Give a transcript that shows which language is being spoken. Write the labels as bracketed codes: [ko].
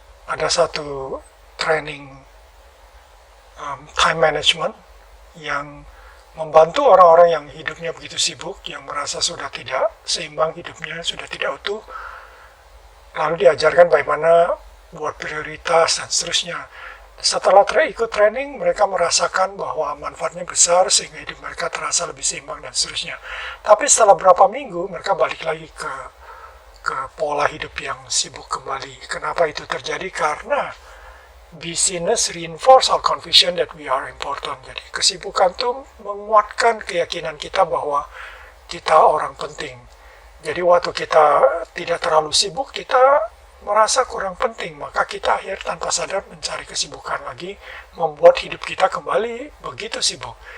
[id] Ada satu training time management yang membantu orang-orang yang hidupnya begitu sibuk, yang merasa sudah tidak seimbang hidupnya, sudah tidak utuh, lalu diajarkan bagaimana buat prioritas dan seterusnya. Setelah ikut training, mereka merasakan bahwa manfaatnya besar sehingga hidup mereka terasa lebih seimbang dan seterusnya. Tapi setelah beberapa minggu, mereka balik lagi ke pola hidup yang sibuk kembali. Kenapa itu terjadi? Karena [en] busyness reinforce our conviction that we are important. [id] Jadi kesibukan itu menguatkan keyakinan kita bahwa kita orang penting. Jadi waktu kita tidak terlalu sibuk, kita merasa kurang penting, maka kita akhirnya tanpa sadar mencari kesibukan lagi, membuat hidup kita kembali begitu sibuk.